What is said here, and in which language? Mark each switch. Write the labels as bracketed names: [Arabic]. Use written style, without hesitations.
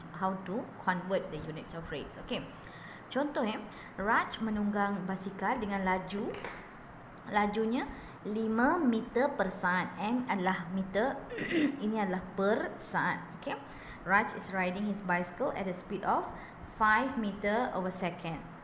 [English] How to convert the units of rates. [Malay] Okey, contoh Raj menunggang basikal dengan lajunya 5 meter per saat. M adalah meter, ini adalah per saat. [English] Okey, Raj is riding his bicycle at a speed of 5 meter over second.